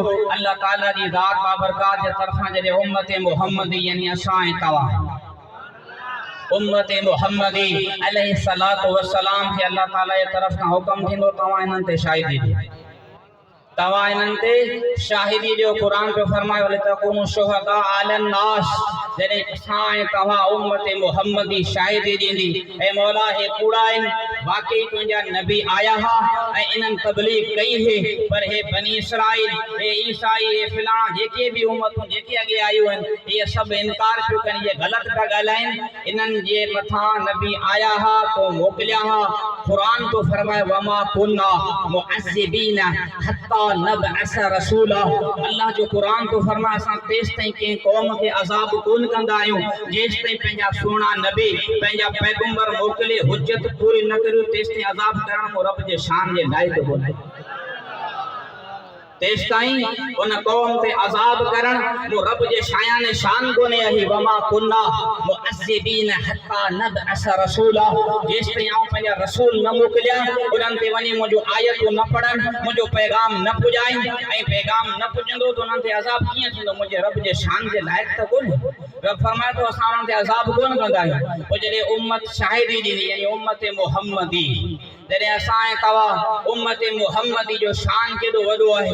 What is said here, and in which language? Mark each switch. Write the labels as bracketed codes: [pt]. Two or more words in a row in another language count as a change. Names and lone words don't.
[sd] अल्लाह ताला जी ज़ात बाबरकात जे तरफ़ां जॾहिं उम्मत मुहम्मदी यानी असां ऐं तव्हां उम्मत मुहम्मदी [ar] عليه الصلاة والسلام [sd] के अल्लाह ताला जे तरफ खां हुक्म थींदो तव्हां इन्हनि ते शाहिदी ॾियो, तव्हां इन्हनि ते शाहिदी ॾियो। क़ुरान पे फरमायो [ar] ولتكونوا شهداء على الناس, [sd] जॾहिं असां ऐं तव्हां उम्मत मुहम्मदी शाहिदी ॾींदी ऐं मौला हे कूड़ा आहिनि, वाकई तुंहिंजा नबी आया हा ऐं इन्हनि तबलीग कई है, पर हे बनी इसराइल, हे ईसाई, हे फिलाणा जेके भी उम्मतूं जेके अॻे आयूं आहिनि इहे सभु इनकार पियो कनि, इहे ग़लति पिया ॻाल्हाइनि। इन्हनि जे मथां नबी आया हा तो मोकिलिया हा। क़ुरान तो फरमाए [ar] وما كنا معذبين حتى نبعث رسولا. [sd] अल्लाह जो कुरान तो फरमाए असां तेस ताईं कंहिं क़ौम के अज़ाब कोन कंदा आहियूं जेस ताईं पंहिंजा सुहिणा नबी पंहिंजा पैगंबर मोकिले हुज्जत पूरी न करियो, तेस ताईं अज़ाब करण को रब जे शान जे लाइक़ कोन्हे। तेस ताईं उन कौम ते अज़ाब करण वो रब जे शायान शान कोने आहे। [ar] وما كنا معذبين حتى نبعث رسولا, [sd] जेस ताईं आऊं पंहिंजा रसूल न मोकिलिया, उन्हनि ते वञी मुंहिंजो आयतूं न पढ़नि, मुंहिंजो पैगाम न पुॼाइनि, ऐं पैगाम न पुॼंदो त उन्हनि ते अज़ाब कीअं थींदो, मुंहिंजे रब जे शान जे लाइक़ त कोन्हे। रब फरमाए थो असां उन्हनि ते अज़ाब कोन कंदा आहियूं। पोइ जॾहिं उम्मत शाहिदी ॾींदी यानी उम्मत मुहम्मदी, जॾहिं असां ऐं तव्हां उम्मत मुहम्मदी जो शान केॾो वॾो आहे।